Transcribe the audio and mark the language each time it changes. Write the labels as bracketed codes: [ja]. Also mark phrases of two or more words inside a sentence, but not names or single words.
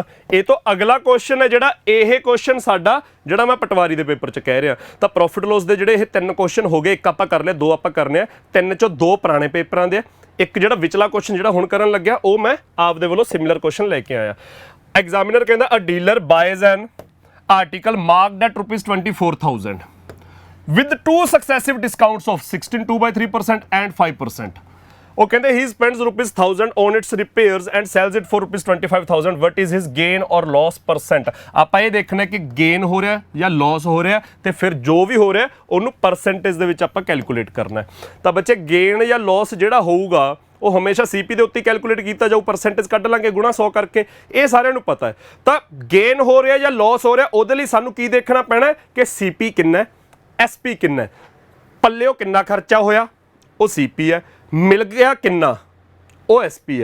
[pa] ਇਹ ਤੋਂ ਅਗਲਾ ਕੁਐਸਚਨ ਹੈ ਜਿਹੜਾ, ਇਹ ਕੁਐਸਚਨ ਸਾਡਾ ਜਿਹੜਾ ਮੈਂ ਪਟਵਾਰੀ ਦੇ ਪੇਪਰ 'ਚ ਕਹਿ ਰਿਹਾ। ਤਾਂ [en] profit loss [pa] ਦੇ ਜਿਹੜੇ ਇਹ 3 ਕੁਐਸਚਨ ਹੋ ਗਏ, ਇੱਕ ਆਪਾਂ ਕਰ ਲਿਆ, 2 ਆਪਾਂ ਕਰਨੇ ਆ। 3 'ਚੋਂ 2 ਪੁਰਾਣੇ ਪੇਪਰਾਂ ਦੇ, ਇੱਕ ਜਿਹੜਾ ਵਿਚਲਾ ਕੁਐਸਚਨ ਜਿਹੜਾ ਹੁਣ ਕਰਨ ਲੱਗਿਆ ਉਹ ਮੈਂ ਆਪਦੇ ਵੱਲੋਂ [en] similar question [pa] ਲੈ ਕੇ ਆਇਆ। ਐਗਜ਼ਾਮੀਨਰ ਕਹਿੰਦਾ [en] a dealer buys an article marked at ₹24,000 with 2 successive discounts of 16 2/3% and 5%. [pa] ਉਹ ਕਹਿੰਦੇ [en] he spends ₹1,000 on its repairs and sells it for ₹25,000. what is his gain or loss percent? [pa] ਆਪਾਂ ਇਹ ਦੇਖਣਾ ਕਿ ਗੇਨ ਹੋ ਰਿਹਾ ਜਾਂ ਲਾਸ ਹੋ ਰਿਹਾ, ਤੇ ਫਿਰ ਜੋ ਵੀ ਹੋ ਰਿਹਾ ਉਹਨੂੰ ਪਰਸੈਂਟੇਜ ਦੇ ਵਿੱਚ ਆਪਾਂ ਕੈਲਕੂਲੇਟ ਕਰਨਾ ਹੈ। ਤਾਂ ਬੱਚੇ ਗੇਨ ਜਾਂ ਲਾਸ ਜਿਹੜਾ ਹੋਊਗਾ ਉਹ ਹਮੇਸ਼ਾ ਸੀਪੀ ਦੇ ਉੱਤੇ ਕੈਲਕੂਲੇਟ ਕੀਤਾ ਜਾਊ, ਪਰਸੈਂਟੇਜ ਕੱਢ ਲਾਂਗੇ ਗੁਣਾ 100 ਕਰਕੇ, ਇਹ ਸਾਰਿਆਂ ਨੂੰ ਪਤਾ ਹੈ। ਤਾਂ ਗੇਨ ਹੋ ਰਿਹਾ ਜਾਂ ਲਾਸ ਹੋ ਰਿਹਾ, ਉਹਦੇ ਲਈ ਸਾਨੂੰ ਕੀ ਦੇਖਣਾ ਪੈਣਾ ਕਿ ਸੀਪੀ ਕਿੰਨਾ ਹੈ, ਐਸਪੀ ਕਿੰਨਾ ਹੈ, ਪੱਲਿਓ ਕਿੰਨਾ ਖਰਚਾ ਹੋਇਆ ਉਹ ਸੀਪੀ ਹੈ, ਮਿਲ ਗਿਆ ਕਿੰਨਾ ਉਹ ਐਸਪੀ ਹੈ।